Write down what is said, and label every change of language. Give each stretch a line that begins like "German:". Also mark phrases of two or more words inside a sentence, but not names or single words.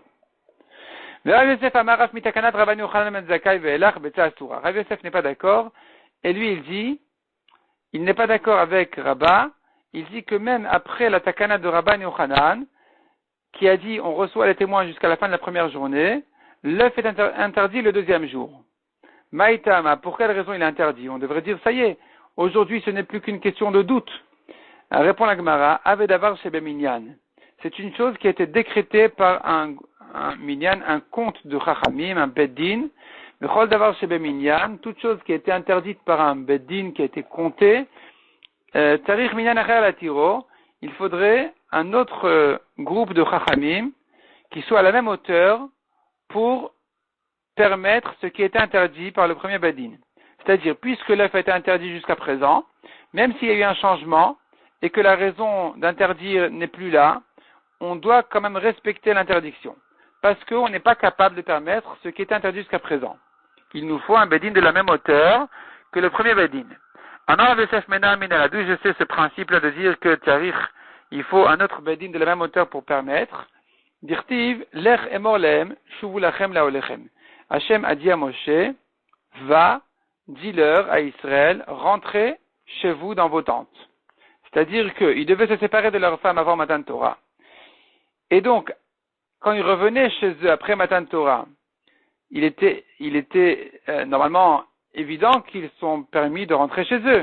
French: Rav Yosef n'est pas d'accord, et lui il n'est pas d'accord avec Rabba, il dit que même après la takana de Rabban Yochanan, qui a dit on reçoit les témoins jusqu'à la fin de la première journée, l'œuf est interdit le deuxième jour. Maïtama, pour quelle raison il est interdit? On devrait dire ça y est, aujourd'hui ce n'est plus qu'une question de doute. Répond la Gemara,
Hebrew: הוי דבר שבמנין.
French: C'est une chose qui a été décrétée par un minyan, un compte de Chachamim, un beddin.
Hebrew: בכל דבר שבמנין,
French: toute chose qui a été interdite par un beddin qui a été compté,
Hebrew: צריך מנין אחר להתירו,
French: il faudrait un autre groupe de Chachamim qui soit à la même hauteur pour permettre ce qui était interdit par le premier beddin. C'est-à-dire, puisque l'œuf a été interdit jusqu'à présent, même s'il y a eu un changement et que la raison d'interdire n'est plus là, on doit quand même respecter l'interdiction. Parce qu'on n'est pas capable de permettre ce qui est interdit jusqu'à présent. Il nous faut un bedin de la même hauteur que le premier bedin. D'où je sais ce principe-là de dire que il faut un autre bedin de la même hauteur pour permettre.
Hebrew: דכתיב, לך אמור להם, שובו לכם לאהליכם.
French: Hachem a dit à Moshe, va, dis-leur à Israël, rentrez chez vous dans vos tentes. C'est-à-dire qu'ils devaient se séparer de leur femme avant
Hebrew: מתן תורה.
French: Et donc, quand ils revenaient chez eux après
Hebrew: מתן תורה,
French: il était normalement évident qu'ils sont permis de rentrer chez eux.